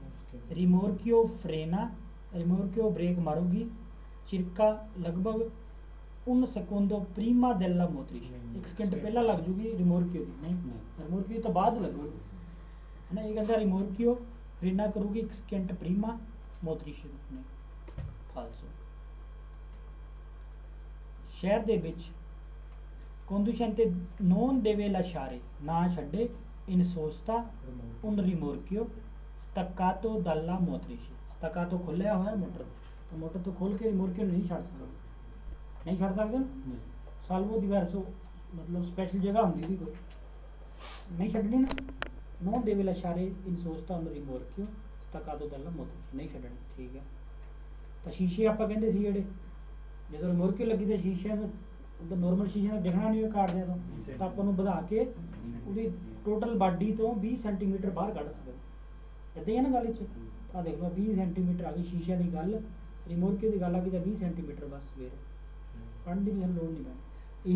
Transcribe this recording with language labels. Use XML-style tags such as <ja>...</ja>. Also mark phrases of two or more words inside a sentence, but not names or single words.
<pa>ਰਿਮੋਰਕਿਓ ਫਰੇਨਾ, ਰਿਮੋਰਕਿਓ ਬ੍ਰੇਕ ਮਾਰੂਗੀ ਚਿਰਕਾ ਲਗਭਗ</pa> <it>un secondo prima della motrice,</it> <pa>1 ਸਕਿੰਟ ਪਹਿਲਾਂ ਲੱਗ ਜੂਗੀ ਰਿਮੋਰਕਿਓ ਦੀ, ਨਹੀਂ ਰਿਮੋਰਕਿਓ ਤੋਂ ਬਾਅਦ ਲੱਗੂਗੀ ਹੈ ਨਾ। ਇਹ ਕਹਿੰਦਾ ਰਿਮੋਰਕਿਓ ਫਰੇਨਾ ਕਰੂਗੀ 1 ਸਕਿੰਟ</pa> <it>prima motrice</it> <pa>ਨਹੀਂ ਫਾਲਸੋ। ਸ਼ਹਿਰ ਦੇ ਵਿੱਚ</pa> <it>conducente non deve lasciare,</it> <pa>ਨਾ ਛੱਡੇ</pa> <it>in sosta un rimorchio staccato dalla motrice, staccato</it> <pa>ਖੋਲਿਆ ਹੋਇਆ ਮੋਟਰ ਤੋਂ, ਮੋਟਰ ਤੋਂ ਖੋਲ ਕੇ ਰਿਮੋਰਕਿਓ ਨਹੀਂ ਛੱਡ ਸਕਦੇ, ਨਹੀਂ ਛੱਡ ਸਕਦੇ ਨਾ,</pa> <it>salvo diverso</it> <pa>ਮਤਲਬ ਸਪੈਸ਼ਲ ਜਗ੍ਹਾ ਹੁੰਦੀ ਸੀ ਕੋਈ ਨਹੀਂ ਛੱਡਣੀ ਨਾ।</pa> <it>non deve lasciare in sosta un rimorchio staccato dalla motrice,</it> <pa>ਨਹੀਂ ਛੱਡਣੀ, ਠੀਕ ਹੈ। ਤਾਂ ਸ਼ੀਸ਼ੇ ਆਪਾਂ ਕਹਿੰਦੇ ਸੀ ਜਿਹੜੇ ਜਦੋਂ ਰਿਮੋਰਕਿਓ ਲੱਗੀ ਤੇ ਸ਼ੀਸ਼ਿਆਂ ਨੂੰ ਉਹਦਾ ਨੋਰਮਲ ਸ਼ੀਸ਼ੇ ਨਾਲ ਦਿਖਣਾ ਨਹੀਂ ਕਾਰਡਿਆਂ ਤੋਂ, ਤਾਂ ਆਪਾਂ ਨੂੰ ਵਧਾ ਕੇ ਉਹਦੀ</pa> <en>total body</en> <pa>ਤੋਂ 20 ਸੈਂਟੀਮੀਟਰ ਬਾਹਰ ਕੱਢ ਸਕਦੇ, ਇੱਦਾਂ ਹੀ ਹੈ ਨਾ ਗੱਲ 'ਚ। ਤਾਂ ਦੇਖ ਲਓ 20 ਸੈਂਟੀਮੀਟਰ ਆ ਗਈ ਸ਼ੀਸ਼ਿਆਂ ਦੀ ਗੱਲ, ਰਿਮੋਰਕਿਓ ਦੀ ਗੱਲ ਆ ਗਈ ਤਾਂ 20 ਸੈਂਟੀਮੀਟਰ ਬਸ ਸਵੇਰੇ ਪੜ੍ਹਨ ਦੀ ਵੀ ਸਾਨੂੰ ਲੋੜ ਨਹੀਂ ਪੈਣੀ।</pa>